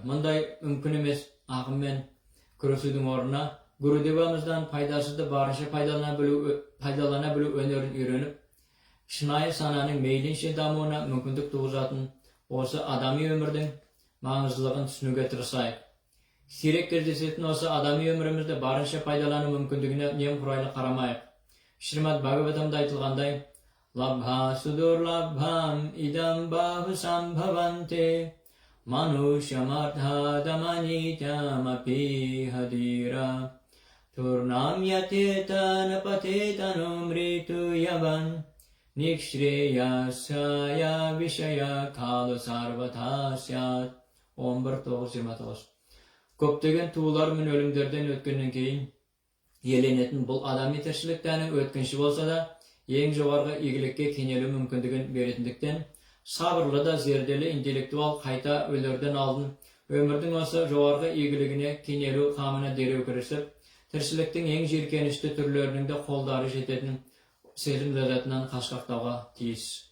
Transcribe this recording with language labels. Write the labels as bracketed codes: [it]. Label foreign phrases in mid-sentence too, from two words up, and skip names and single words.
[kk] Мұндай мүмкін емес ағыммен күресудің орнына Гурудевамыздан пайдасызды барынша пайдалана білу өнерін үйреніп, шынайы сананың мейлінше дамуына мүмкіндік туғызатын осы адами өмірдің маңыздылығын түсінуге тырысайық. Сирек кездесетін осы адами өмірімізді барынша пайдалану мүмкіндігіне немқұрайлы қарамайық. [sa] Шримад Бхагаватамда айтылғандай, Labha sudur labham idam bahu sambhavante manushamartha damanityam api hadira turnam yatetana patetanu mritu yavan nikşreyasaya vişaya kalu sarvatasyat 11.9-29. [kk] Көптеген туылар мен өлімдерден өткеннен кейін еленетін бұл адами тіршіліктәні өткінші болса да, ең жоғарғы игілікке кенелу мүмкіндігін беретіндіктен, сабырлы да зерделі интеллектуал қайта өлерден алдын өмірдің осы жоғарғы игілігіне кенелу қамына дереу кірісіп, тіршіліктің ең жиіркенішті түрлерінің де қолдары жететін сезім ләззатынан қашқақтауға тиіс.